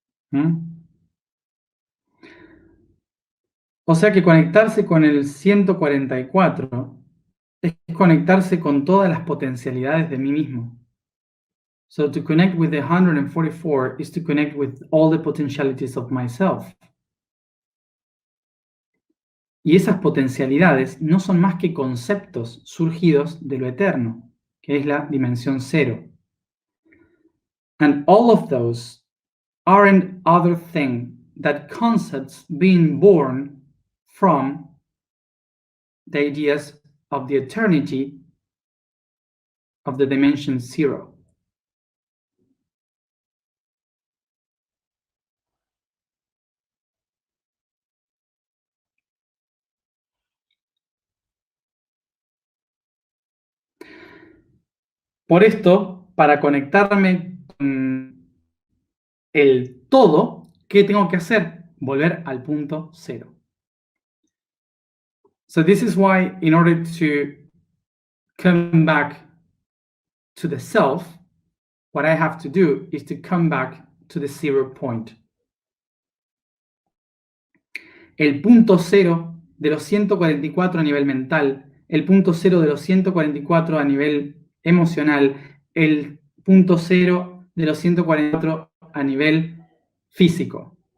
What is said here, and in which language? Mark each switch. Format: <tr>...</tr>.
<es>¿Mm? O sea que conectarse con el 144 es conectarse con todas las potencialidades de mí mismo.</es> <en>So to connect with the 144 is to connect with all the potentialities of myself.</en> <es>Y esas potencialidades no son más que conceptos surgidos de lo eterno, que es la dimensión cero.</es> <en>And all of those aren't other thing than concepts being born from the ideas of the eternity of the dimension zero.</en> <es>Por esto, para conectarme con el todo, ¿qué tengo que hacer? Volver al punto cero.</es> <en>So this is why, in order to come back to the self, what I have to do is to come back to the 0 point.</en> <es>El punto cero de los 144 a nivel mental, el punto cero de los 144 a nivel emocional, el punto cero de los 144 a nivel físico.</es>